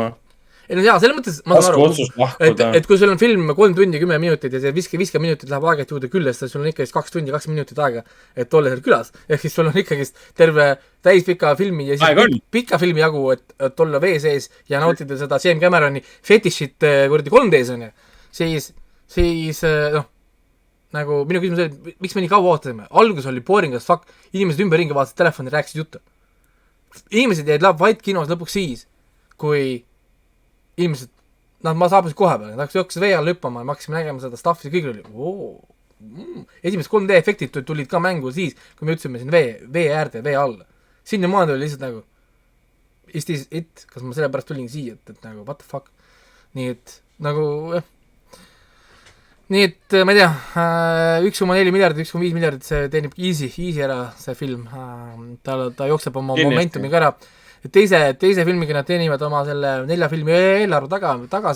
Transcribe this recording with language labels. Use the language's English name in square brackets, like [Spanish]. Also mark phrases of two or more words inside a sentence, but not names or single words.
[Estonian] ei no jaa , selles mõttes ma saan aru , et kui sul on film 3 tundi 10 minutit ja see 50 minutit läheb aeg-ajalt juurde küll , siis sul on ikkagi 2 tundi 20 minutit aega , et olla seal külas . ehk siis sul on ikkagi terve täispika filmi ja siis pika filmi jagu , et olla vee sees ja nautida seda James Cameroni fetišit kuradi 3D-s on ju . siis noh , nagu minu küsimus oli , miks me nii kaua ootasime , algus oli [English] boring as fuck , [Estonian] inimesed ümberringi vaatasid telefoni , rääkisid juttu . inimesed jäid vait kinos lõpuks siis , kui inimesed , ma saabusin kohe peale , nad hakkasid vee alla hüppama ja me hakkasime nägema seda stuff'i ja kõigil oli esimesed 3D efektid tulid ka mängu siis , kui me ütlesime siin vee äärde , vee alla . sinnamaani oli lihtsalt nagu [English] is this it , [Estonian] kas ma sellepärast tulin siia , et nagu [English] what the fuck . [Estonian] nii et nagu jah . nii et ma ei tea , 1,4 miljardit , 1,5 miljardit , see teenib easy ära see film . ta jookseb oma momentumiga ära . teise filmiga nad teenivad oma selle 4 filmi eelarve tagasi .